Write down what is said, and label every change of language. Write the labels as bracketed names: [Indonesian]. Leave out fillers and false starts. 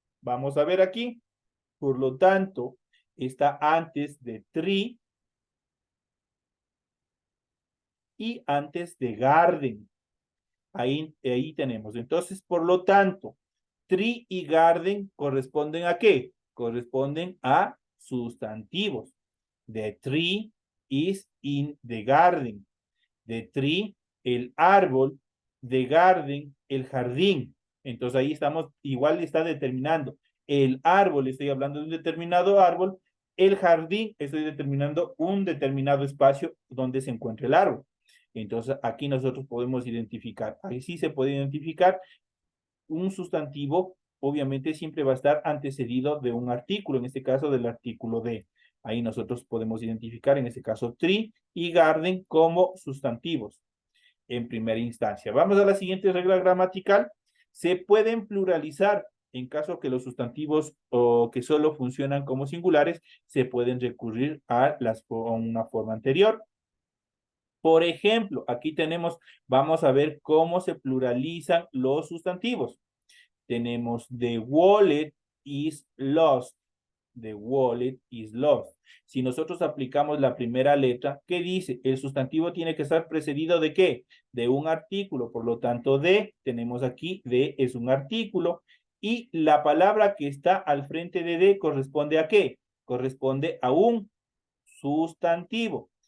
[Spanish] Vamos a ver aquí. Por lo tanto, está antes de tree y antes de garden. Ahí tenemos. Entonces, por lo tanto, tree y garden corresponden ¿a qué? Corresponden a sustantivos. [English] The tree is in the garden. The tree, [Spanish] el árbol. [English] The garden, [Spanish] el jardín. Entonces ahí estamos, igual está determinando. El árbol, estoy hablando de un determinado árbol. El jardín, estoy determinando un determinado espacio donde se encuentra el árbol. Entonces aquí nosotros podemos identificar, ahí sí se puede identificar un sustantivo, obviamente siempre va a estar antecedido de un artículo, en este caso del artículo de. Ahí nosotros podemos identificar, en este caso, tree y garden como sustantivos en primera instancia. Vamos a la siguiente regla gramatical. Se pueden pluralizar en caso que los sustantivos o que solo funcionan como singulares, se pueden recurrir a una forma anterior. Por ejemplo, aquí vamos a ver cómo se pluralizan los sustantivos. [English] Tenemos the wallet is lost. The wallet is lost. [Spanish] Si nosotros aplicamos la primera letra, ¿qué dice? El sustantivo tiene que estar precedido ¿de qué? De un artículo. Por lo tanto, tenemos aquí, es un artículo. Y la palabra que está al frente de corresponde ¿a qué? Corresponde a un sustantivo.